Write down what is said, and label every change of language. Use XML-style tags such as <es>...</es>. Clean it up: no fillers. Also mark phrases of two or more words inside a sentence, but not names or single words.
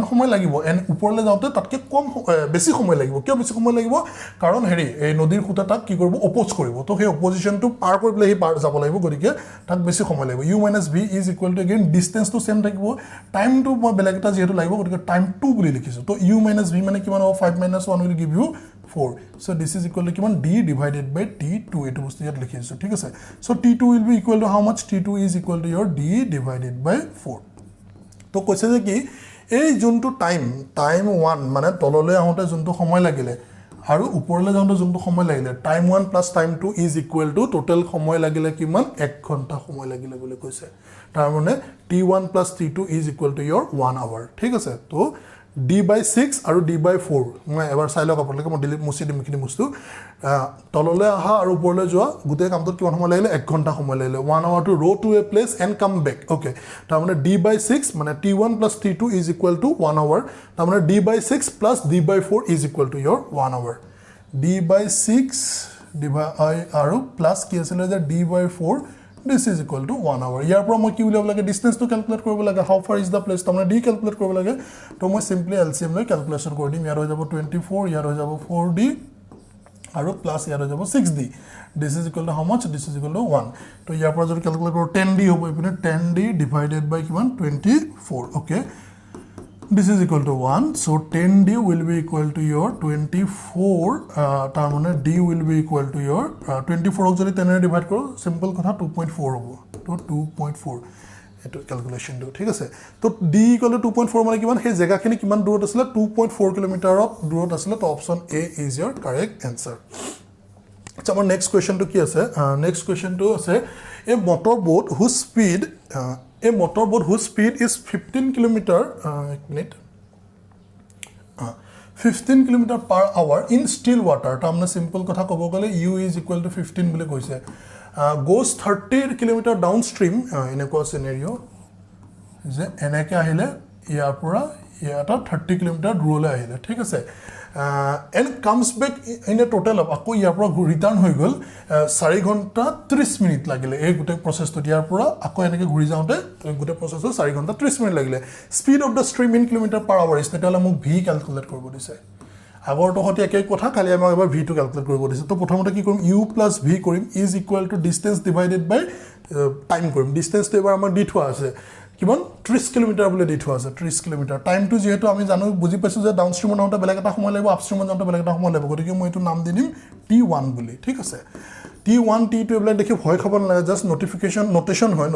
<as>সময় লাগিব ওপৰলৈ যাওঁতে তাতকৈ বেছি সময় লাগিব কিয় বেছি সময় লাগিব কাৰণ হেৰি এই নদীৰ খুঁটা তাক কি কৰিব অপ'জ কৰিব তো সেই অপজিশ্যনটো পাৰ কৰি পেলাই পাৰ যাব লাগিব গতিকে তাক বেছি সময় লাগিব u - b</as> <en>is equal to again</en> <as>ডিস্টেন্সটো সেম থাকিব টাইমটো মই বেলেগ এটা যিহেতু লাগিব গতিকে টাইম</as> <en>2</en> <as>বুলি লিখিছোঁ তো u - b মানে কিমান হ'ব</as> <en>5 - 1 will give you 4 so this is equal to কিমান d divided by t2</en> <as>এইটো বস্তু ইয়াত লিখিছোঁ ঠিক আছে</as> <en>so t2 will be equal to how much t2 is equal to your d divided by 4</en> <as>তো কৈছে যে কি এই যোনটো টাইম 1 মানে তললৈ আহোঁতে যোনটো সময় লাগিলে আৰু ওপৰলৈ যাওঁতে যোনটো সময় লাগিলে টাইম 1</as> <en>plus time 2 is equal to</en> <as>টোটাল সময় লাগিলে কিমান 1 ঘণ্টা সময় লাগিলে বুলি কৈছে তাৰ মানে</as> <en>t1 plus t2 is equal to your 1 hour</en> <as>ঠিক আছে তো d/6 আৰু d/4 মই এবাৰ চাই লওক আপোনালোকে মই ডিলিট মুছি দিম কিনি বস্তু তললৈ আহা আৰু ওপৰলৈ যোৱা গোটেই কামটোত কিমান সময় লাগিলে 1 ঘণ্টা সময় লাগিলে</as> <en>1 hour to row to a place and come back okay</en> <as>তাৰ মানে d/6 মানে</as> <en>t1 plus t2 is equal to 1 hour</en> <as>তাৰ মানে</as> <en>d/6 plus d/4 is equal to your 1 hour d/6</en> <as>আৰু প্লাস কি আছিল যে</as> <en>d/4 this is equal to 1 hour</en> <as>ইয়াৰ পৰা মই কি উলিয়াব লাগে ডিস্টেন্সটো ক্যালকুলেট কৰিব লাগে</as> <en>how far is the place</en> <as>তাৰমানে d ক্যালকুলেট কৰিব লাগে তো মই সিম্পলি LCM লৈ ক্যালকুলেশন কৰি দিম ইয়াৰ হৈ যাব 24 ইয়াৰ হৈ যাব 4d আৰু প্লাস ইয়াৰ হৈ যাব 6d</as> <en>this is equal to how much this is equal to 1</en> <as>তো ইয়াৰ পৰা যদি ক্যালকুলেট কৰো 10d হ'ব ইপিনে</as> <en>10d divided by কিমান 24 okay this is equal to 1 so 10d will be equal to your 24</en> <as>তাৰ মানে</as> <en>d will be equal to your 24</en> <as>ক যদি 10 ৰে ডিভাইড কৰো সিম্পল কথা 2.4 হ'ব তো 2.4 এটো ক্যালকুলেশন do ঠিক আছে তো d equal to 2.4 মানে কিমান হে জায়গাখিনি কিমান দূৰত আছিল 2.4 কিলোমিটাৰত দূৰত আছিল তো অপচন a is your correct answer আচ্ছা আমাৰ</as> <en>next question</en> <as>কি আছে</as> <en>next question</en> <as>আছে</as> <en>a motor boat whose speed a motorboat whose speed is 15 kilometer 15 kilometer per hour in still water</en> <as>তাৰমানে সিম্পল কথা ক'ব গ'লে</as> <en>u is equal to 15</en> <as>বুলি কৈছে</as> <en>goes 30 kilometer downstream in a scenario</en> <as>যে এনেকৈ আহিলে ইয়াৰ পৰা ইয়াটা 30 কিলোমিটাৰ দূৰলৈ আহিলে ঠিক আছে</as> <en>and comes back in a total of</en> <as>আকৌ ইয়াৰ পৰা ৰিটাৰ্ণ হৈ গ'ল 4 ঘণ্টা 30 মিনিট লাগিলে এই গোটেই প্ৰসেছটো ইয়াৰ পৰা আকৌ এনেকৈ ঘূৰি যাওঁতে গোটেই প্ৰসেছটো 4 ঘণ্টা 30 মিনিট লাগিলে স্পীড</as> <en>of the stream in kilometer per hour is</en> <as>তেতিয়াহ'লে মোক ভি ক্যালকুলেট কৰিব দিছে আগৰটো হতে একেই কথা খালি আমাক এবাৰ ভি টো ক্যালকুলেট কৰিব দিছে তো প্ৰথমতে কি কৰিম</as> <en>u plus v</en> <as>কৰিম</as> <en>is equal to distance divided by time</en> <as>কৰিম ডিসটেন্সটো এবাৰ আমাৰ দি থোৱা আছে কিমান 30 কিলোমিটাৰ বুলি দি থোৱা আছে 30 কিলোমিটাৰ টাইমটো যেহেতু আমি জানো বুজি পাইছো যে ডাউনষ্ট্ৰীমত যাওঁতে বেলেগ এটা সময় লাগিব আপষ্ট্ৰীমত যাওঁতে বেলেগ এটা সময় লাগিব গতিকে মই এইটো নাম দি দিম t1 বুলি ঠিক আছে t1 t2 এবিলাক দেখি ভয় খাব নালাগে</as> <en>just notation</en>